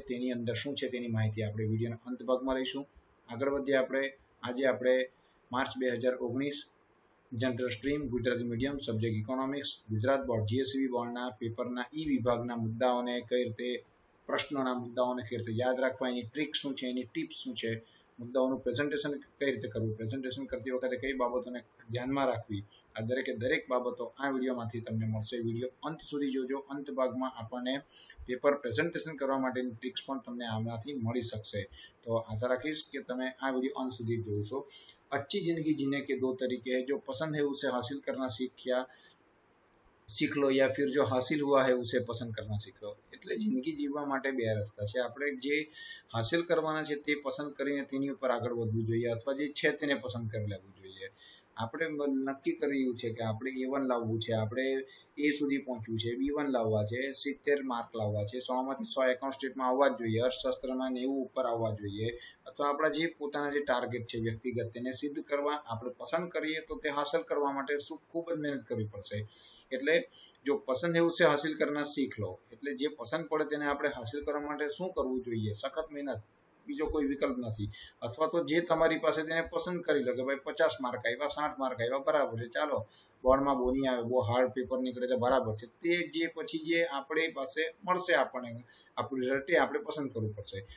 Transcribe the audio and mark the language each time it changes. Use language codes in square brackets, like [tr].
[gu] તેની અંદર શું છે તેની માહિતી આપણે વિડીયોના અંત ભાગમાં લઈશું. આગળ વધીએ આજે આપણે March 2019 general stream Gujarati medium subject economics Gujarat board જીએસવી બોર્ડના પેપરના વિભાગના મુદ્દાઓને કઈ રીતે પ્રશ્નોના મુદ્દાઓને કઈ રીતે યાદ રાખવા, એની ટ્રીક શું છે, એની ટિપ્સ શું છે, મુદ્દાઓનું પ્રેઝન્ટેશન કઈ રીતે કરવું, પ્રેઝન્ટેશન કરતી વખતે કઈ બાબતોને ધ્યાનમાં રાખવી, આ દરેક બાબતો આ વિડીયોમાંથી તમને મળશે. વિડીયો અંત સુધી જોજો. અંત ભાગમાં આપણને પેપર પ્રેઝન્ટેશન કરવા માટેની ટ્રિક્સ પણ તમને આમાંથી મળી શકશે. તો આશા રાખીશ કે તમે આ વિડીયો અંત સુધી જોશો. [hi] अच्छी जिंदगी जीने के दो तरीके हैं, जो पसंद है उसे हासिल करना सीख लो या फिर जो हासिल हुआ है उसे पसंद करना सीख लो. [gu] એટલે જિંદગી જીવવા માટે બે રસ્તા છે. આપણે જે હાસિલ કરવાના છે તે પસંદ કરીને તેની ઉપર આગળ વધવું જોઈએ અથવા જે છે તેને પસંદ કરી લેવું જોઈએ. આપણે નક્કી કર્યું છે કે આપણે A1 લાવવું છે, આપણે A સુધી પહોંચવું છે, B1 લાવવા છે, 70 માર્ક લાવવા છે, 100 માંથી 100 એકાઉન્ટ સ્ટેટમાં આવવા જ જોઈએ, અર્થશાસ્ત્રમાં 90 ઉપર આવવા જોઈએ, અથવા આપણા જે પોતાના જે ટાર્ગેટ છે વ્યક્તિગત તેને સિદ્ધ કરવા આપણે પસંદ કરીએ તો તે હાંસલ કરવા માટે ખૂબ જ મહેનત કરવી પડશે. એટલે જો પસંદ [hi] है उसे हासिल करना सीख लो. [gu] એટલે જે પસંદ પડે તેને આપણે હાંસલ કરવા માટે શું કરવું જોઈએ? સખત મહેનત, બીજો કોઈ વિકલ્પ નથી. અથવા તો જે તમારી પાસે તેને પસંદ કરી લો કે ભાઈ 50 માર્ક આવ્યા, 60 માર્ક આવ્યા, બરાબર છે, ચાલો બોર્ડમાં બહુ નહીં આવે, બહુ હાર્ડ પેપર નીકળે તો બરાબર છે. તે જે પછી જે આપણી પાસે મળશે આપણને આપણું રિઝલ્ટ એ આપણે પસંદ કરવું પડશે.